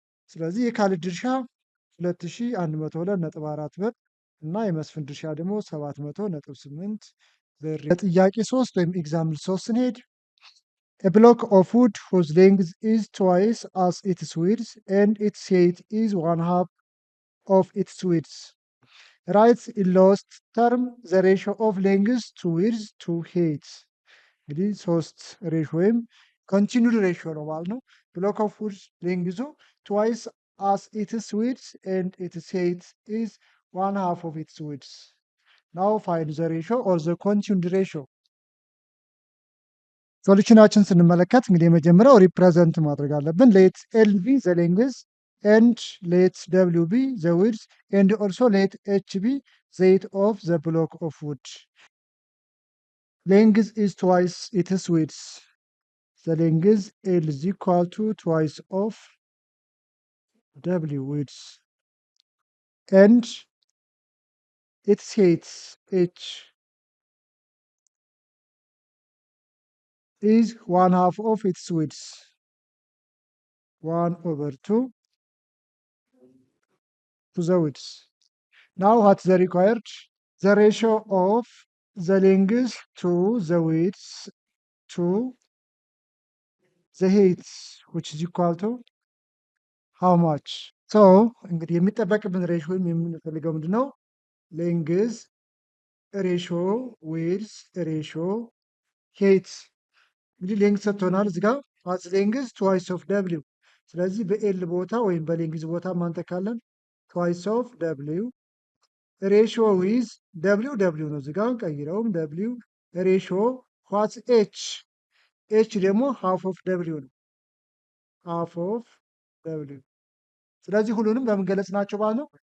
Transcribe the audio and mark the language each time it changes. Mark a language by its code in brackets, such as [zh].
[am] ስለዚህ የካሊድ ድርሻ 2102.4 ብር እና የመስፍን ድርሻ ደግሞ 700.8 ብር። ለጥያቄ 3 ወይም ኤግዛምፕል 3 ስንሄድ [en] a block of wood whose length is twice as its width and its height is 1/2 of its width. Write in lowest term the ratio of length to width to height. [am] እንግዲህ 3 ሬሾ ወይም ኮንቲኒድ ሬሾ ነው ማለት ነው። [en] ብሎክ ኦፍ ውድ ሌንግዙ twice as its width and its height is 1/2 of its width. Now find the ratio or the continued ratio. [am] ሶሉሽናችን ስንመለከት እንግዲህ የመጀመሪያው ሪፕሬዘንት ማድረግ አለብን። [en] ሌት ኤል ቢ ዘ ሌንግዝ ኤንድ ሌት ደብሊው ቢ ዘ ዊድዝ ኤንድ ኦልሶ ሌት ኤች ቢ ዘ ሄይት ኦፍ ዘ ብሎክ ኦፍ ውድ። ሌንግዝ ኢዝ ትዋይስ ኢትስ ዊድዝ። ዘ ሌንግዝ ኤል ኢዝ ኢኳል ቱ ትዋይስ ኦፍ ደብሊው ዊድዝ ኤንድ ኢትስ ሄይት ኤች is 1/2 of its width, 1/2 to the width. Now what's the required? The ratio of the length to the width to the height, which is equal to how much? [am] So እንግዲህ የሚጠበቅብን ሬሾ ወይም የምንፈልገው ምንድን ነው? ሌንግዝ ሬሾ ዊድዝ ሬሾ ሄይት። እንግዲህ ሌንግዝ ሰጥቶናል እዚህ ጋር [en] ዋትስ ሌንግዝ ትዋይስ ኦፍ ደብሊው። [am] ስለዚህ በኤል ቦታ ወይም በሌንግዝ ቦታ ማንተካለን ትዋይስ ኦፍ ደብሊው። ሬሾ ዊዝ ደብሊው ደብሊው ነው እዚህ ጋር ቀይረውም ደብሊው ሬሾ ዋትስ ኤች ኤች ደግሞ ሃፍ ኦፍ ደብሊው ነው ሃፍ ኦፍ ደብሊው። ስለዚህ ሁሉንም በምን ገለጽ ናቸው ማለት ነው?